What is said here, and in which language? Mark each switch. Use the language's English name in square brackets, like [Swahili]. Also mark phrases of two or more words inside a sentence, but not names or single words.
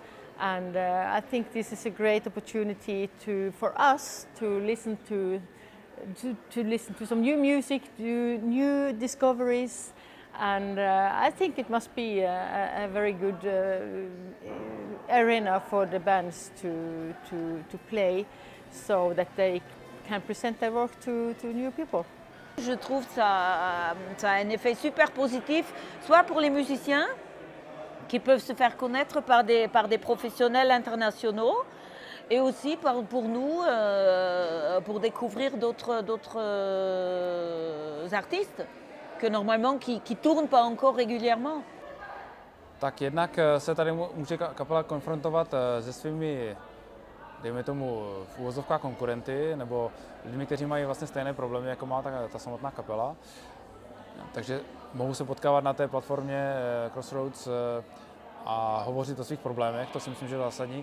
[English] And I think this is a great opportunity for us to listen to some new music, do new discoveries, and I think it must be a very good arena for the bands to play, so that they can present their work to new people. [French] Je trouve ça a un effet super positif, soit pour les musiciens, qui peuvent se faire connaître par des professionnels internationaux, et aussi pour nous, pour découvrir d'autres artistes que normalement qui tournent pas encore régulièrement. [Czech] Tak jednak se tady může kapela konfrontovat se svými, dejme tomu, v uvozovkách konkurenty, nebo lidmi, kteří mají vlastně stejné problémy, jako má ta samotná kapela. Takže mohou se potkávat na té platformě Crossroads a hovořit o svých problémech, to si myslím, že je zásadní.